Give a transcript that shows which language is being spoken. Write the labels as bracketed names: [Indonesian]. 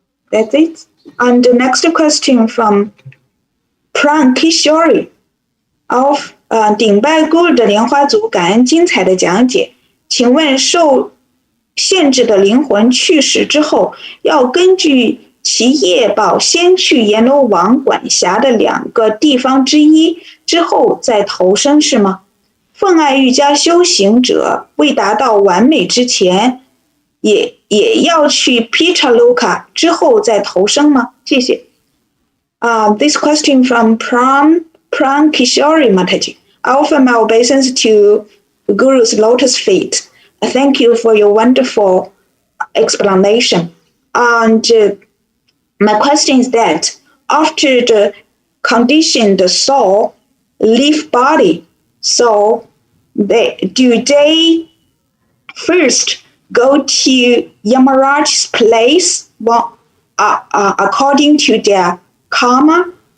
[English] That's it. And the next question from Pran Kishori of [Chinese] 顶拜 Guru 的莲花族，感恩精彩的讲解。请问受限制的灵魂去世之后，要根据其业报先去阎罗王管辖的2个地方之一，之后再投生是吗？奉爱瑜伽修行者未达到完美之前，也要去 Pitaloka 之后再投生吗？谢谢。 [English] This question from Pran Kishori Mataji. I offer my obeisance to Guru's lotus feet. Thank you for your wonderful explanation. And my question is that after the conditioned soul leave body, so do they first go to Yamaraj's place according to their karma?